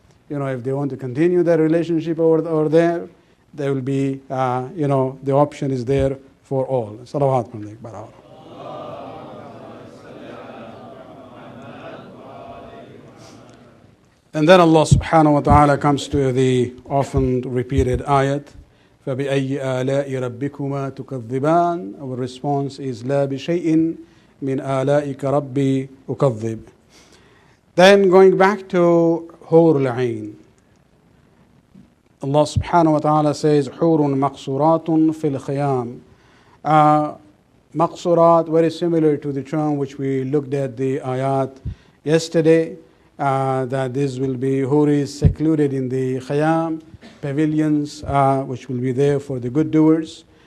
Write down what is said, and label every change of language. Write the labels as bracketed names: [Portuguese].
[English] If they want to continue their relationship over there, there will be, the option is there for all. Salawat alayhi wa. And then Allah subhanahu wa ta'ala comes to the often repeated ayat, [Arabic] فَبِأَيِّ آلَاءِ رَبِّكُمَا تُكَذِّبَانِ. [English] Our response is [Arabic] لَا بِشَيْءٍ مِنْ آلَائِكَ رَبِّي أُكَذِّبْ. [English] Then going back to Hurul Ain. Allah subhanahu wa ta'ala says, [Arabic] Hurun maqsuratun fil khayam. [English] Maqsurat, very similar to the term which we looked at the ayat yesterday, that this will be huris secluded in the khayam, pavilions, which will be there for the good doers.